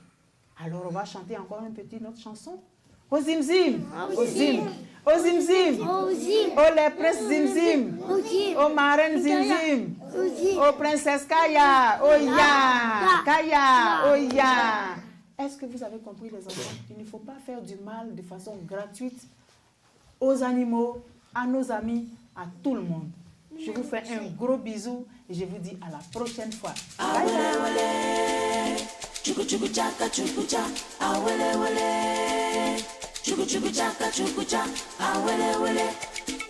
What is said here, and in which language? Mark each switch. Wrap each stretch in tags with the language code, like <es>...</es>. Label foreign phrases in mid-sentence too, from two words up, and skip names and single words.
<fr>Alors, on va chanter encore une petite autre chanson. Au zimzim, au zim, au zimzim, au les princes zimzim, aux marraines zimzim, aux princesses Kaya, au ya, Kaya, au ya. Est-ce que vous avez compris, les enfants? Il ne faut pas faire du mal de façon gratuite aux animaux, à nos amis, à tout le monde. Je vous fais un gros bisou et je vous dis à la prochaine fois. Chuku chuku chaka chuku cha, awele wele. Chuku chuku chaka chuku cha, awele wele.</fr>